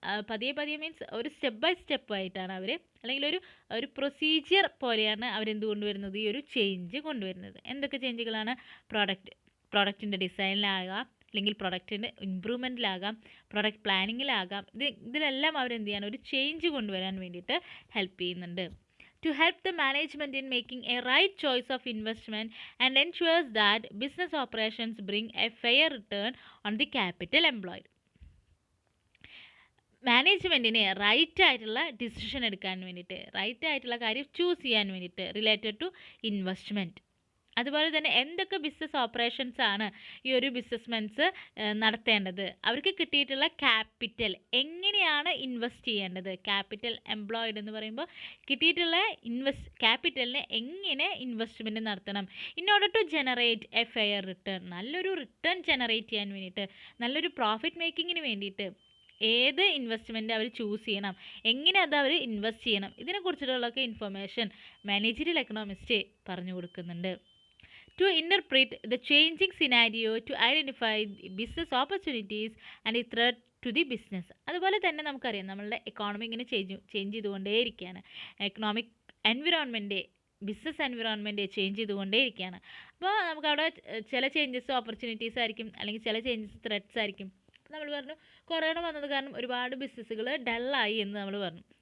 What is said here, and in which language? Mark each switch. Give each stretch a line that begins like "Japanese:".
Malayalam: പതിയെ മീൻസ് ഒരു step by step ആയിട്ടാണ് അവർ, അല്ലെങ്കിൽ ഒരു പ്രൊസീജിയർ പോലെയാണ് അവരെന്ത് കൊണ്ടുവരുന്നത്? ഈ ഒരു ചേഞ്ച് കൊണ്ടുവരുന്നത്. എന്തൊക്കെ ചേഞ്ചുകളാണ്? പ്രോഡക്റ്റിൻ്റെ ഡിസൈനിലാകാം, അല്ലെങ്കിൽ പ്രൊഡക്റ്റിൻ്റെ ഇമ്പ്രൂവ്മെൻറ്റിലാകാം, പ്രൊഡക്റ്റ് പ്ലാനിങ്ങിലാകാം. ഇതിലെല്ലാം അവരെന്ത് ചെയ്യാണ്? ഒരു ചേഞ്ച് കൊണ്ടുവരാൻ വേണ്ടിയിട്ട് ഹെൽപ്പ് ചെയ്യുന്നുണ്ട്.
English: To help the management in making a right choice of investment and ensures that business operations bring a fair return on the capital employed.
Malayalam: മാനേജ്മെൻറ്റിന് right ആയിട്ടുള്ള ഡിസിഷൻ എടുക്കാൻ വേണ്ടിയിട്ട്, റൈറ്റ് ആയിട്ടുള്ള കാര്യം ചൂസ് ചെയ്യാൻ വേണ്ടിയിട്ട്
English: Related to investment.
Malayalam: അതുപോലെ തന്നെ എന്തൊക്കെ ബിസിനസ് ഓപ്പറേഷൻസ് ആണ് ഈ ഒരു ബിസിനസ്മെൻസ് നടത്തേണ്ടത്, അവർക്ക് കിട്ടിയിട്ടുള്ള ക്യാപിറ്റൽ എങ്ങനെയാണ് ഇൻവെസ്റ്റ് ചെയ്യേണ്ടത്, ക്യാപിറ്റൽ എംപ്ലോയിഡ് എന്ന് പറയുമ്പോൾ കിട്ടിയിട്ടുള്ള ക്യാപിറ്റലിനെ എങ്ങനെ ഇൻവെസ്റ്റ്മെൻറ്റ് നടത്തണം,
English: in order to generate a fair return,
Malayalam: നല്ലൊരു റിട്ടേൺ ജനറേറ്റ് ചെയ്യാൻ വേണ്ടിയിട്ട്, നല്ലൊരു പ്രോഫിറ്റ് മേക്കിങ്ങിന് വേണ്ടിയിട്ട് ഏത് ഇൻവെസ്റ്റ്മെൻറ്റ് അവർ ചൂസ് ചെയ്യണം, എങ്ങനെ അത് അവർ ഇൻവെസ്റ്റ് ചെയ്യണം, ഇതിനെക്കുറിച്ചിട്ടുള്ളൊക്കെ ഇൻഫർമേഷൻ മാനേജീരിയൽ എക്കണോമിസ്റ്റ് പറഞ്ഞു കൊടുക്കുന്നുണ്ട്.
English: To interpret the changing scenario, to identify business opportunities and a threat to the business.
Malayalam: അതുപോലെ തന്നെ നമുക്കറിയാം, നമ്മളുടെ എക്കോണമി ഇങ്ങനെ change ചെയ്തുകൊണ്ടേയിരിക്കുകയാണ്. Economic environment business environment change ചെയ്തുകൊണ്ടേയിരിക്കുകയാണ്. അപ്പോൾ നമുക്കവിടെ ചില ചേഞ്ചസ് ഓപ്പർച്യൂണിറ്റീസ് ആയിരിക്കും, അല്ലെങ്കിൽ ചില ചേഞ്ചസ് ത്രെറ്റ്സ് ആയിരിക്കും. നമ്മൾ പറഞ്ഞു കൊറോണ വന്നത് കാരണം ഒരുപാട് ബിസിനസ്സുകൾ ഡള്ളായി എന്ന് നമ്മൾ പറഞ്ഞു.